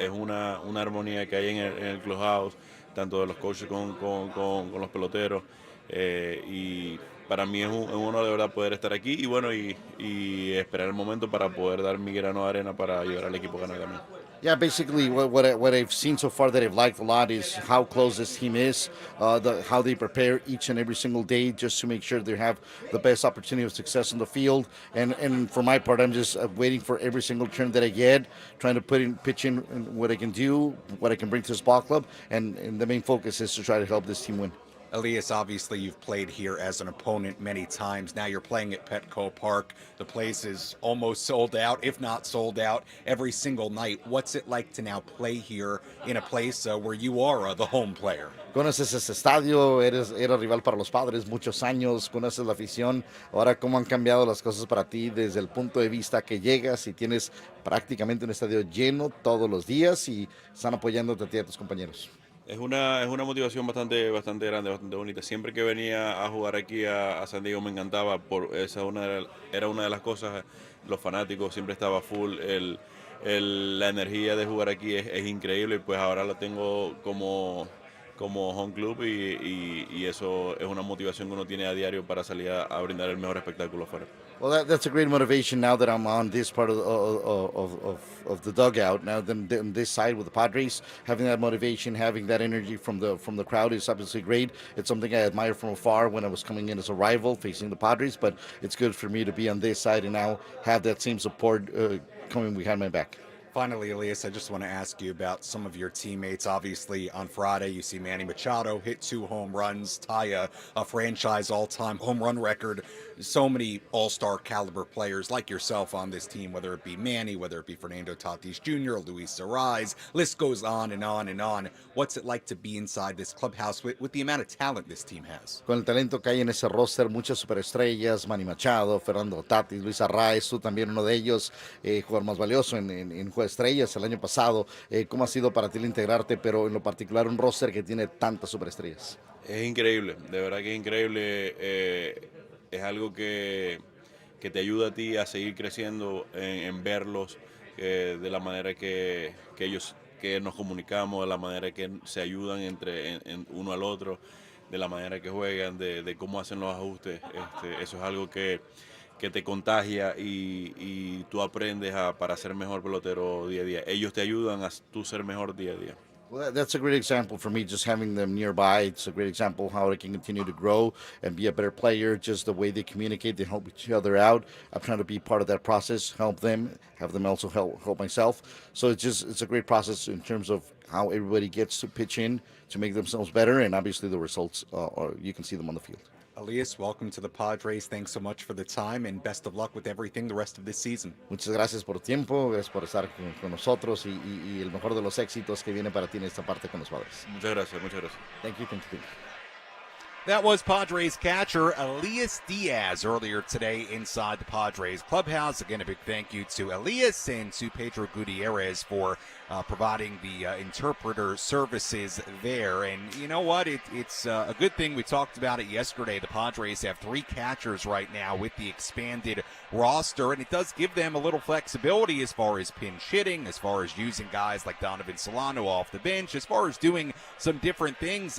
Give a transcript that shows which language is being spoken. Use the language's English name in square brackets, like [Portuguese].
[Spanish] Es una armonía que hay en el clubhouse, tanto de los coaches con los peloteros. Y para mí es un honor de verdad poder estar aquí y bueno y esperar el momento para poder dar mi grano de arena para ayudar al equipo a ganar también. [English] Yeah, basically what I've seen so far that I've liked a lot is how close this team is, how they prepare each and every single day just to make sure they have the best opportunity of success on the field. And for my part, I'm just waiting for every single turn that I get, trying to pitch in what I can do, what I can bring to this ball club, and the main focus is to try to help this team win. Elias, obviously you've played here as an opponent many times. Now you're playing at Petco Park. The place is almost sold out, if not sold out, every single night. What's it like to now play here in a place where you are the home player? [Spanish] Conoces ese estadio, eres rival para los Padres muchos años, conoces la afición. Ahora, ¿cómo han cambiado las cosas para ti desde el punto de vista que llegas y tienes prácticamente un estadio lleno todos los días y están apoyándote a ti y a tus compañeros? Es una motivación bastante grande, bastante bonita. Siempre que venía a jugar aquí a San Diego me encantaba. Era una de las cosas. Los fanáticos siempre estaba full. La energía de jugar aquí es increíble. Y pues ahora la tengo como home club y eso es una motivación que uno tiene a diario para salir a brindar el mejor espectáculo afuera. [English] Well, that's a great motivation now that I'm on this part of the dugout. Now, on this side with the Padres, having that motivation, having that energy from the crowd is obviously great. It's something I admired from afar when I was coming in as a rival facing the Padres, but it's good for me to be on this side and now have that same support coming behind my back. Finally, Elias, I just want to ask you about some of your teammates. Obviously, on Friday, you see Manny Machado hit 2 home runs, tie a franchise all-time home run record. So many all-star caliber players like yourself on this team, whether it be Manny, whether it be Fernando Tatis Jr., Luis Arraez, list goes on and on and on. What's it like to be inside this clubhouse with the amount of talent this team has? [Spanish] Con el talento que hay en ese roster, muchas superestrellas, Manny Machado, Fernando Tatis, Luis Arraez, tú también uno de ellos, jugador más valioso en Juego de Estrellas el año pasado. ¿Cómo ha sido para ti el integrarte, pero en lo particular un roster que tiene tantas superestrellas? Es increíble, de verdad que es increíble. Es algo que te ayuda a ti a seguir creciendo en verlos de la manera que ellos que nos comunicamos, de la manera que se ayudan entre uno al otro, de la manera que juegan, de cómo hacen los ajustes. Eso es algo que te contagia y tú aprendes para ser mejor pelotero día a día. Ellos te ayudan a tú ser mejor día a día. [English] Well, that's a great example for me, just having them nearby. It's a great example of how they can continue to grow and be a better player, just the way they communicate, they help each other out. I'm trying to be part of that process, help them, have them also help myself. So it's a great process in terms of how everybody gets to pitch in to make themselves better, and obviously the results, you can see them on the field. Elias, welcome to the Padres. Thanks so much for the time and best of luck with everything the rest of this season. [Spanish] Muchas gracias por tu tiempo, gracias por estar con nosotros y el mejor de los éxitos que viene para ti en esta parte con los Padres. Muchas gracias, muchas gracias. [English] Thank you. That was Padres catcher Elias Diaz earlier today inside the Padres clubhouse. Again, a big thank you to Elias and to Pedro Gutierrez for providing the interpreter services there. And you know what? It's a good thing. We talked about it yesterday. The Padres have 3 catchers right now with the expanded roster, and it does give them a little flexibility as far as pinch hitting, as far as using guys like Donovan Solano off the bench, as far as doing some different things.